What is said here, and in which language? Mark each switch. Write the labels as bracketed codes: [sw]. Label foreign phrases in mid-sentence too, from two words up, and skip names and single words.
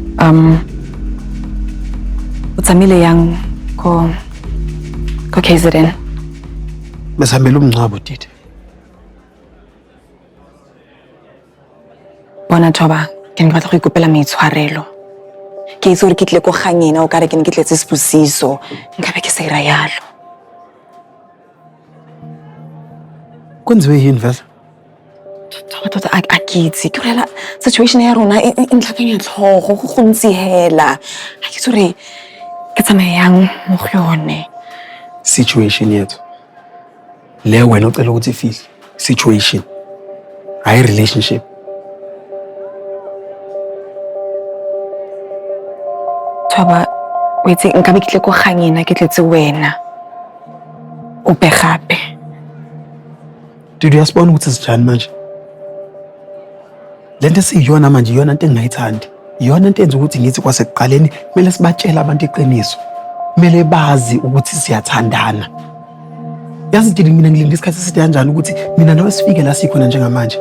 [tn] Utsamile yang ko KZN. [zu] Besihambela umngcwabo Didi. [tn] Bona Thoba, ke ne ke batla go ikopela maitshwarelo. Ke itse gore ke tle go gangena o kare ke ne ke tletse seposiso, nkabe ke sa ira yalo. [zu] Kwenziwe yini vele? [tn] Tota a ke itse ke rela situation ya rona e ntlhakanya tlhogo go ntse hela. A ke itse gore ke tsamayang mo go yone. [zu] Situation yethu. Le wena ucela ukuthi ifihle. Situation. Hayi relationship. [tn] Thoba, wetse nkabe ke tle go gangena ke tletse wena. O pe gape. [zu] Didi uyasibona ukuthi sijani manje? Lento esiyiyona manje iyona into engingayithandi. Iyona into enza ukuthi ngithi kwasekuqaleni kumele sibatshele abantu iqiniso. Kumele bazi ukuthi siyathandana. Yazi Didi mina ngilinda isikhathi eside kanjani ukuthi mina nawe sifike la sikhona njengamanje.